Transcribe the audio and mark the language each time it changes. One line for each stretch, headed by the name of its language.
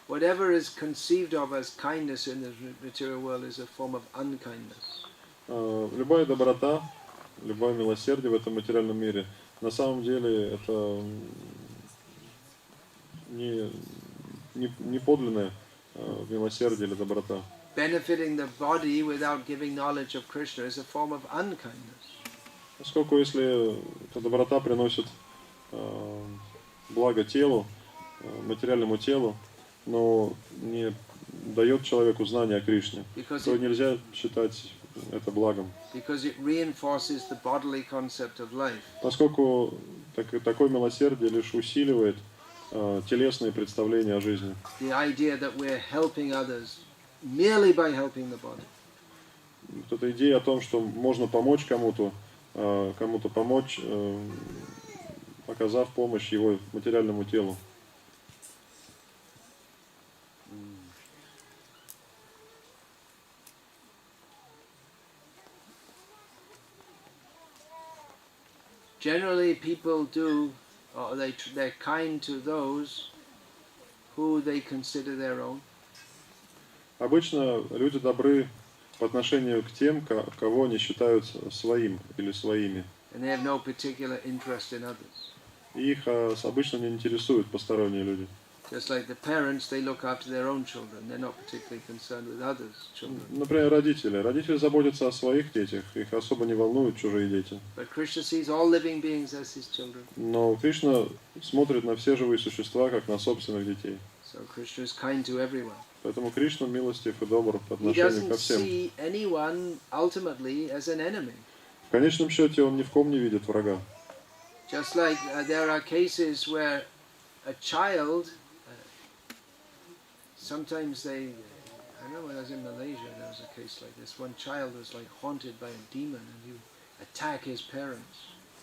English: Whatever is conceived of as kindness in the material world is a form of unkindness.
Russian: Любая доброта, любое милосердие в этом материальном мире, на самом деле это не подлинное милосердие или доброта.
English: Benefiting the body without giving knowledge of Krishna is a form of unkindness.
Russian: Поскольку если эта доброта приносит благо телу, материальному телу, но не дает человеку знания о Кришне, то нельзя считать это благом.
English: Because it reinforces the bodily concept of life.
Russian: Поскольку такое милосердие лишь усиливает телесные представления о жизни.
English: The idea that we're helping others merely by helping the body.
Russian: Вот эта идея о том, что можно помочь кому-то помочь, оказав помощь его материальному телу.
English: Generally, people do, or they're kind to those who they consider their own.
Russian: Обычно люди добры по отношению к тем, кого они считают своим или своими.
English: And they have no particular interest in others.
Russian: Их обычно не интересуют посторонние люди.
English: Just like the parents, they look after their own children. They're not particularly concerned with others' children.
Russian: Например, родители заботятся о своих детях, их особо не волнуют чужие дети.
English: But Krishna sees all living beings as his children.
Russian: Но Кришна смотрит на все живые существа, как на собственных детей.
English: So Krishna is kind to everyone.
Russian: Поэтому Кришна милостив и добр по
English: He
Russian: отношению ко
English: doesn't
Russian: всем.
English: see anyone ultimately as an enemy.
Russian: В конечном счете он ни в ком не видит врага.
English: Just like there are cases where a child, sometimes I remember when I was in Malaysia, there was a case like this. One child was like haunted by a demon and he would attack his parents.